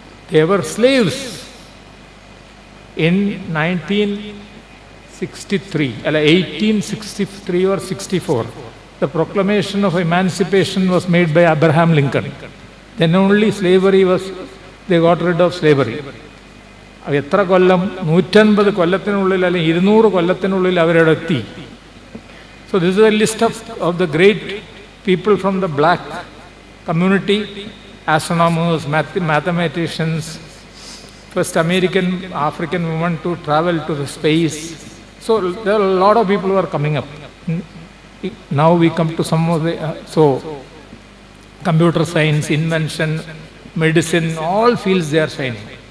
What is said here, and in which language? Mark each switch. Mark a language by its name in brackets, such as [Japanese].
[English] They were slaves in 1963, 1863 or 64. The proclamation of emancipation was made by Abraham Lincoln. Then only slavery was, they got rid of slavery. [Malayalam] എത്ര കൊല്ലം? 150 കൊല്ലത്തിനുള്ളിൽ അല്ലെങ്കിൽ 200 കൊല്ലത്തിനുള്ളിൽ അവരുടെ എത്തി. [English] So this is a list of the great people from the black community, astronomers, mathematicians, first African woman to travel to the space. So there are a lot of people who are coming up. Now we come to some of the, computer science, invention, medicine, all fields they are shining.